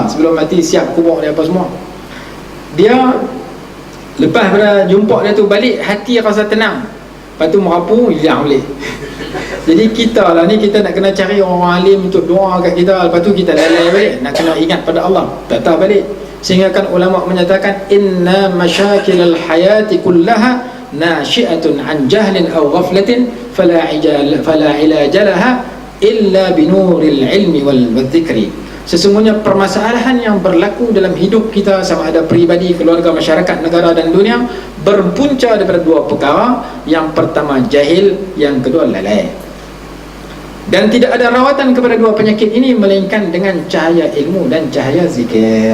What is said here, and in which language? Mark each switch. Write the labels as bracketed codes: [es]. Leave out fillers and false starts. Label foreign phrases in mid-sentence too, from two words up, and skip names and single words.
[ms] Sebelum mati siap kubur dia apa semua. Dia lepas pada jumpa dia tu balik, hati rasa tenang. Lepas tu merapu, hilang balik. Jadi kita lah ni, kita nak kena cari orang alim untuk doa kat kita. Lepas tu kita lalai balik, nak kena ingat pada Allah, tak balik. Sehingga kan ulama menyatakan [ar] إن مشاكل الحياة كلها ناشئة عن جهل أو غفلة فلا علاج لها إلا بنور العلم والذكر. [ms] Sesungguhnya permasalahan yang berlaku dalam hidup kita, sama ada peribadi, keluarga, masyarakat, negara dan dunia, berpunca daripada dua perkara. Yang pertama jahil, yang kedua lalai. Dan tidak ada rawatan kepada dua penyakit ini melainkan dengan cahaya ilmu dan cahaya zikir.